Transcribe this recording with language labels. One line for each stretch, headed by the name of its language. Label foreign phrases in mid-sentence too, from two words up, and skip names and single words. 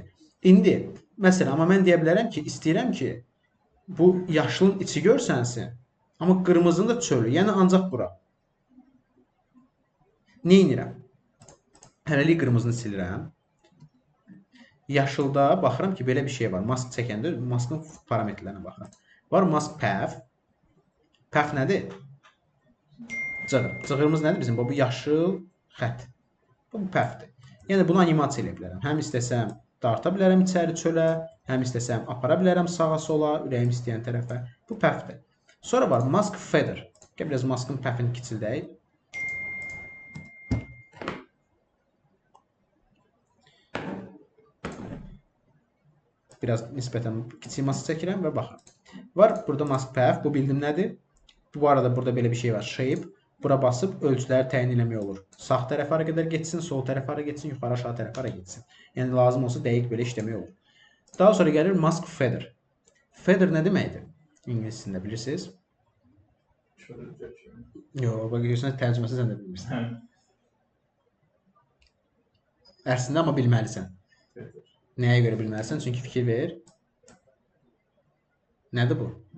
Azerbaijani: İndi, məsələn, amma mən deyə bilərəm ki, istəyirəm ki, bu yaşılın içi görsənsin, amma qırmızının da çölü, yəni ancaq bura. Nə edirəm? Hələlik qırmızını silirəm. Yaşılda baxıram ki, belə bir şey var. Mask çəkəndə maskın parametrlərinə baxıram. Var
English: mask path.
Azerbaijani: Path nədir? Cığır. Cığırımız nədir bizim? Bu yaşıl xətt. Bu pathdir. Yəni bunu animasiya edə bilərəm. Həm istəsəm darta bilərəm içəri çölə, həm istəsəm apara bilərəm sağa sola, ürəyim istəyən tərəfə. Bu pathdir. Sonra var
English: mask feather.
Azerbaijani: Gəl biraz maskın pathini kiçildək. Biraz nisbətən kiçik mask çəkirəm və baxıram. Var burada
English: mask path.
Azerbaijani: Bu bildim nədir? Bu arada burada belə bir şey var. Shape. Bura basıb ölçüləri təyin eləmək olur. Sağ tərəfə hara qədər getsin, sol tərəfə hara getsin, yuxarı aşağı tərəfə hara getsin. Yəni lazım olsa dəqiq belə işləmək olur. Daha sonra gəlir
English: mask feather.
Azerbaijani: Feather nə deməkdir? İngiliscəsində bilirsiniz? Yox, bax görürsən tərcüməsi sən də bilmirsən. Əslində amma bilməlisən. Nəyə görə bilməlisən? Çünki fikir ver. Nədir bu? Mask.